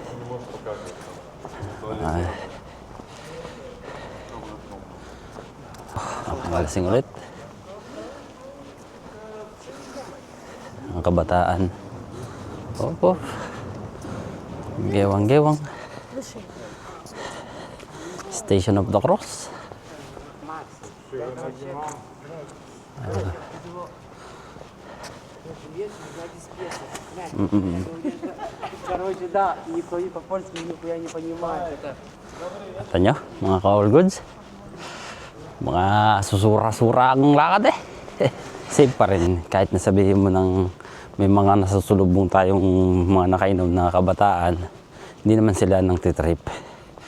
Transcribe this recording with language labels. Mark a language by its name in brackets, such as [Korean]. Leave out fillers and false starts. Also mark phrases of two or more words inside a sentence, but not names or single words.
[Filipino] Malasing ulit. Ang kabataan. Opo. Gewang-gewang. [English] Station of the Cross. [Russian] Короче, да, никто и по-польски нихуя не понимает. [Filipino] Ito nyo, mga Call Goods. Mga susura-sura ang lakad eh. Safe pa rin. Kahit nasabihin mo ng may mga nasusulubong tayong mga nakainom na kabataan, hindi naman sila nang titrip.